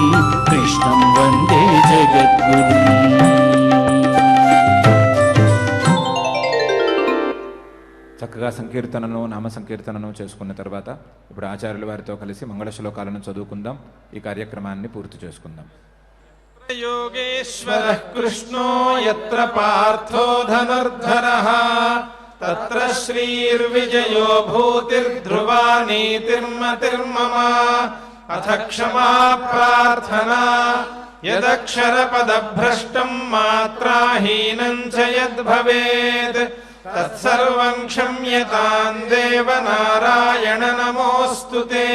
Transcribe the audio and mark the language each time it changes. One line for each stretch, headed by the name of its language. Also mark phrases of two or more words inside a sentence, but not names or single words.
Sanskrit: కృష్ణం వందే జగద్గురుం.
Telugu: చక్కగా సంకీర్తనను నామ సంకీర్తనను చేసుకున్న తర్వాత ఇప్పుడు ఆచార్యుల వారితో కలిసి మంగళ శ్లోకాలను చదువుకుందాం. ఈ కార్యక్రమాన్ని పూర్తి చేసుకుందాం.
Sanskrit: योगेश्वरः कृष्णो यत्र पार्थो धनुर्धरः तत्र श्रीर्विजयो भूतिर्ध्रुवा नीतिर्मतिर्मम अथ क्षमा प्रार्थना यदक्षरपदभ्रष्टं मात्राहीनं च यद्भवेत् तत्सर्वं क्षम्यतां देव नारायण नमोऽस्तु ते।